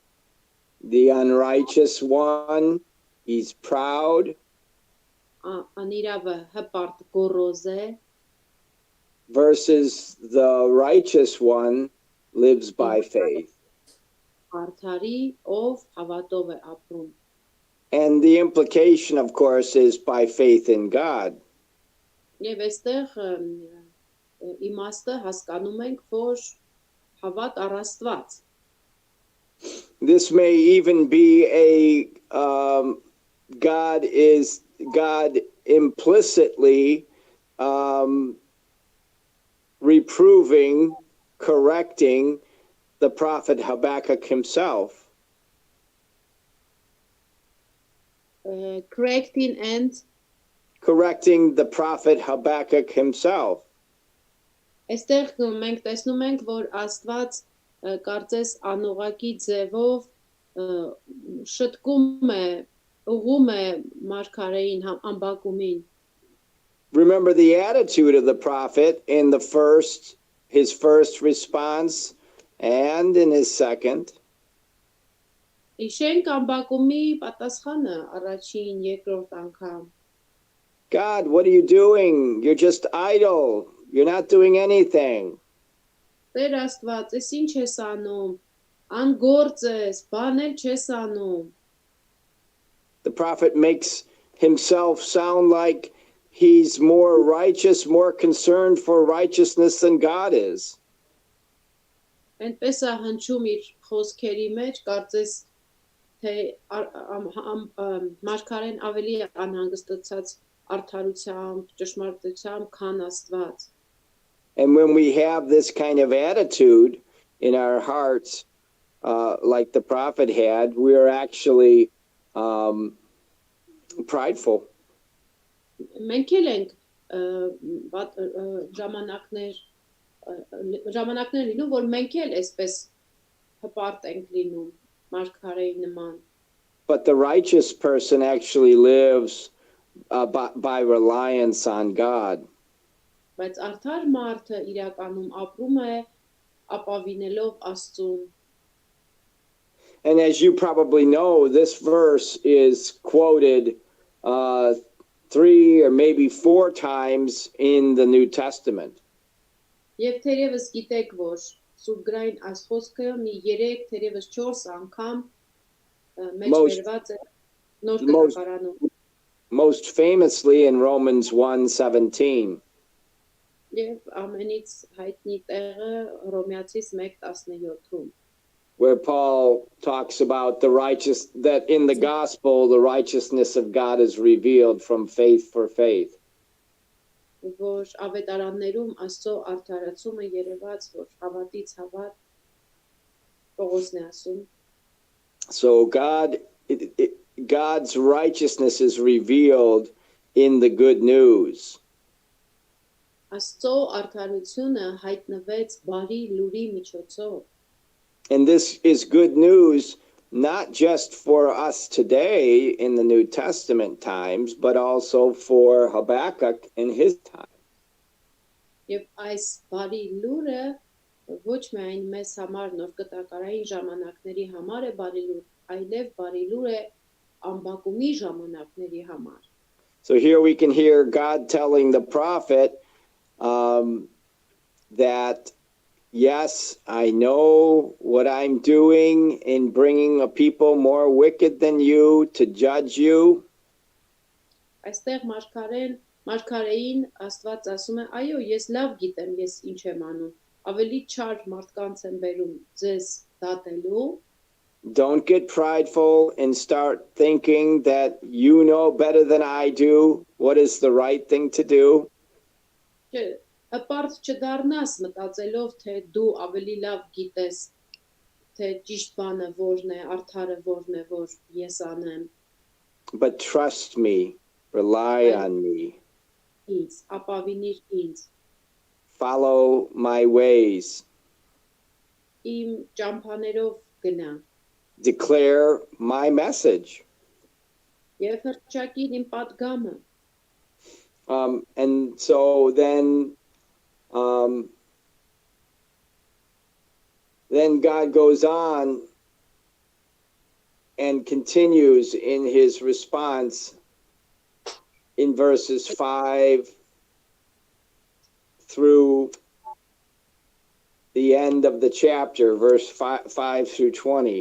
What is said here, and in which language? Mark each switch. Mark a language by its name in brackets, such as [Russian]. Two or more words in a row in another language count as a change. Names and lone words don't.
[English] The unrighteous one, he's proud, [Armenian] անիրավը հպարտ գոռոզ է, [English] versus the righteous one lives by faith. [Armenian] արդարի, ով հավատով է ապրում։ [English] And the implication, of course, is by faith in God. [Armenian] Եվ այստեղ իմաստը hasկանում ենք, որ հավատ առ Աստված։ [English] This may even be God implicitly reproving, correcting the prophet Habakkuk himself. Correcting the prophet Habakkuk himself. [Armenian] Այստեղ մենք տեսնում ենք, որ Աստված կարծես անուղակի ձևով շտկում է, ուղում է մարգարեին ամբակումին։ [English] Remember the attitude of the prophet in his first response and in his second. [Armenian] Իշենք ամբակումի պատասխանը առաջին, երկրորդ անգամ։ [English] God, what are you doing? You're just idle. You're not doing anything. [Armenian] Տեր Աստված, ես ինչ ես անում, անգործ ես, բան էլ չես անում։ [English] The prophet makes himself sound like he's more righteous, more concerned for righteousness than God is. [Armenian] Այնպես է հնչում իր խոսքերի մեջ, կարծես թե մարգարեն ավելի է անհանգստացած արդարությամբ, ճշմարտությամբ, քան Աստված։ [English] And when we have this kind of attitude in our hearts, like the prophet had, we are actually prideful. [Armenian] Մենք էլ ենք ժամանակներ լինում, որ մենք էլ այսպես հպարտ ենք լինում, մարգարեի նման։ [English] But the righteous person actually lives by reliance on God. [Armenian] Բայց արդար մարդը իրականում ապրում է ապավինելով Աստծուն։ [English] And as you probably know, this verse is quoted 3 or maybe 4 times in the New Testament. [Armenian] Եվ թերևս գիտեք, որ Սուրբ գրային այս խոսքը մի 3, թերևս 4 անգամ մեջ վերված է Նոր Կտակարանում։ [English] Most famously in Romans 1:17. [Armenian] Եվ ամենից հայտնի տեղը Հռոմեացիս 1:17-ում, [English] where Paul talks about that in the gospel the righteousness of God is revealed from faith for faith. [Armenian] որ ավետարաններում Աստծո արդարացումը երևաց, որ հավատից հավատ։ Պողոսն է ասում։ [English] So God's righteousness is revealed in the good news. [Armenian] Աստծո արդարությունը հայտնվեց բարի լուրի միջոցով։ [English] And this is good news not just for us today in the New Testament times, but also for Habakkuk in his time. [Armenian] Եվ այս բարի լուրը ոչ միայն մեզ համար նոր կտակարային ժամանակների համար է բարի լուր, այլև բարի լուր է ամբակումի ժամանակների համար։ [English] So here we can hear God telling the prophet that, yes, I know what I'm doing in bringing a people more wicked than you to judge you. [Armenian] Այստեղ մարգարեին Աստված ասում է, այո, ես լավ գիտեմ, ես ինչ եմ անում, ավելի չար մարդկանց եմ բերում ձեզ դատելու։ [English] Don't get prideful and start thinking that you know better than I do what is the right thing to do. [Armenian] Հպարտ չդառնաս մտածելով, թե դու ավելի լավ գիտես, թե ճիշտ բանը որն է, արդարը որն է, որ ես անեմ։ [English] But trust me, rely on me. [Armenian] Ինձ, ապավինիր ինձ, [English] Follow my ways. [Armenian] իմ ճամփաներով գնա, [English] Declare my message. [Armenian] եւ հռչակիր իմ պատգամը։ [English] And so then God goes on and continues in his response in verses 5 through the end of the chapter, verse 5 through 20.